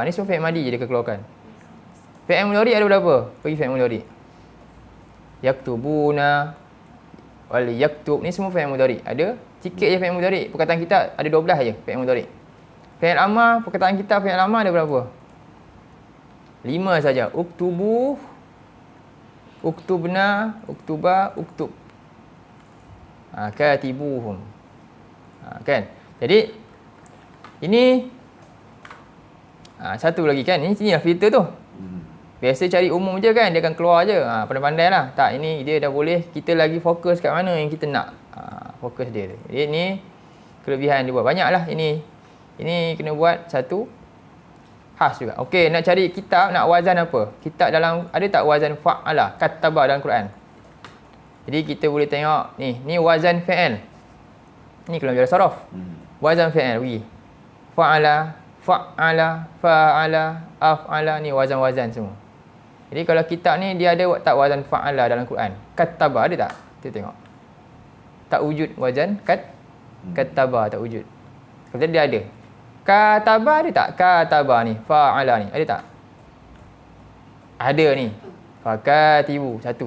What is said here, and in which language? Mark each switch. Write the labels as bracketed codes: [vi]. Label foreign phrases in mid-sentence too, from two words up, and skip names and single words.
[ms] Ni semua [ar] فعل ماض [ms] je dia keluarkan. [ar] فعل مضارع' [ms] ada berapa? Pergi [ar] فعل مضارع. يكتبون ول يكتب. [ms] Ni semua [ar] فعل مضارع'. [ms] Ada sikit je [ar] فعل مضارع'. [ms] Perkataan kitab ada 12 je [ar] فعل مضارع'. فعل أمر, [ms] perkataan kitab [ar] فعل أمر [ms] ada berapa? 5 saja. [ar] اكتبوا، اكتبن، اكتبا، اكتب. [ms] Katibuhum. Kan? Jadi ini satu lagi kan. Ini lah filter tu. Biasa cari umum je kan, dia akan keluar je. Pandai-pandai lah. Tak, ini dia dah boleh kita lagi fokus kat mana yang kita nak. Fokus dia. Jadi ni kelebihan dia buat. Banyak lah ini. Ini kena buat satu khas juga. Okey, nak cari kitab, nak wazan apa? Kitab dalam, ada tak [ar] وزن فعل، كتب [ms] dalam Quran? Jadi kita boleh tengok ni [ar] وزن فعل. [ms] Ni kalau belajar saraf. [ar] وزن فعل [ms] pergi. [ar] فعل، فعل، أفعل, [ms] ni wazan-wazan semua. Jadi kalau kitab ni dia ada tak [ar] وزن فعل [ms] dalam Quran? Kataba ada tak? Kita tengok. Tak wujud [ar] وزن كتب, [ms] tak wujud. Kalau dia ada. Kataba ada tak? Kataba ni, fa'ala ni, ada tak? Ada ni. Fakatibu, satu.